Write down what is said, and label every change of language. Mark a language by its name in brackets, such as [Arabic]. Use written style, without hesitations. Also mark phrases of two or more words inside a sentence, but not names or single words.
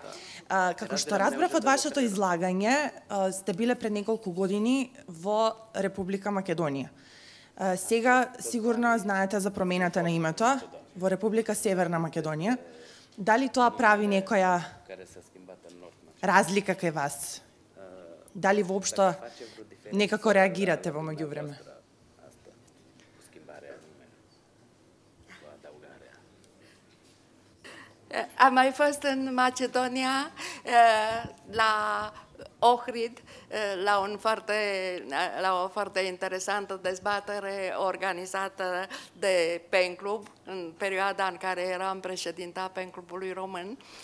[Macedonian] Како што разбрав од вашето излагање, сте биле пред неколку години во Република Македонија. Сега сигурно знаете за промената на името во Република Северна Македонија. Дали тоа прави некоја разлика кај вас? Дали воопшто некако реагирате во меѓувреме? [Romanian] Am mai fost în Macedonia, la Ohrid, la o foarte interesantă dezbatere organizată de PEN Club, în perioada în care eram președinta PEN Clubului Român.